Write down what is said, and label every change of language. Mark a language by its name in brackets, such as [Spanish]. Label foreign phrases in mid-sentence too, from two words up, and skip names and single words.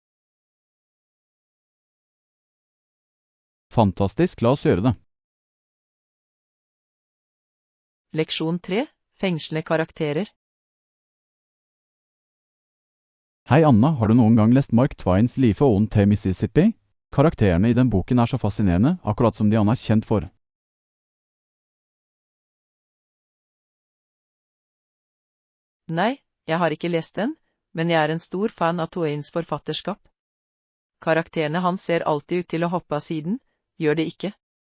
[Norwegian] Fantastisk, la oss gjøre det. Leksjon 3. Fengslende karakterer. Hei Anna, har du noen gang lest Mark Twains Life on the Mississippi? Karakterene i den boken er så fascinerende, akkurat som de han er kjent for. Nei, jeg har ikke lest den, men jeg er en stor fan av Twains forfatterskap. Karakterene hans ser alltid ut til å hoppe av siden, gjør de ikke?